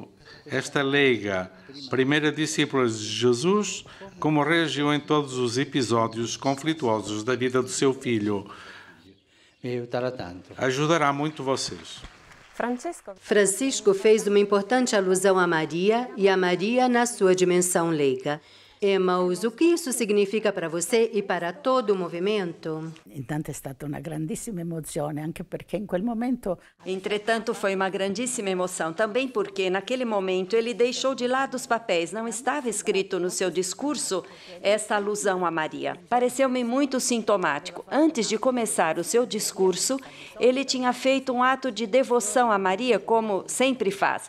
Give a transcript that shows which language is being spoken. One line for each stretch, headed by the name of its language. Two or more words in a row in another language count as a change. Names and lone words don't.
Portuguese: Esta leiga, primeira discípula de Jesus, como reagiu em todos os episódios conflituosos da vida do seu filho. Ajudará muito vocês. Francisco fez uma importante alusão a Maria e a Maria na sua dimensão leiga. Emaús, o que isso significa para você e para todo o movimento?
Italian: Intanto è stata una grandissima emozione, anche perché in quel momento...
Portuguese: Entretanto, foi uma grandíssima emoção, também porque, naquele momento, ele deixou de lado os papéis. Não estava escrito no seu discurso essa alusão a Maria. Pareceu-me muito sintomático. Antes de começar o seu discurso, ele tinha feito um ato de devoção a Maria, como sempre faz.